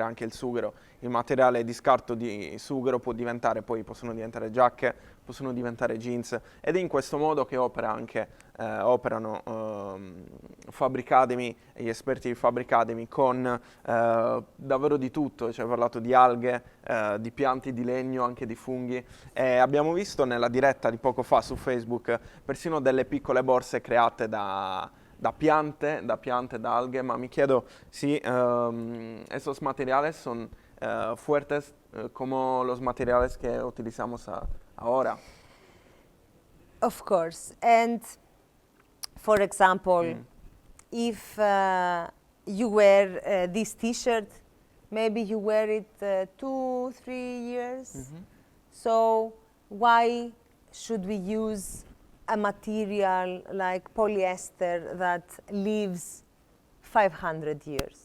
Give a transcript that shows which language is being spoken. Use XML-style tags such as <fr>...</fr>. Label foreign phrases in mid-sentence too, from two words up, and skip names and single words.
<it>Anche il sughero, il materiale di scarto di sughero possono diventare giacche, possono diventare jeans, ed è in questo modo che operano Fabricademy e gli esperti di Fabricademy con davvero di tutto. Ci hai parlato di alghe, di piante di legno, anche di funghi, e abbiamo visto nella diretta di poco fa su Facebook persino delle piccole borse create da piante, da alghe. Ma mi chiedo</it> <es>si esos materiales son fuertes como los materiales que utilizamos ahora.</es> <en>Of course. And for example, if you wear this t-shirt, maybe you wear it 2-3 years. So why should we use a material like polyester that lives 500 years?</en>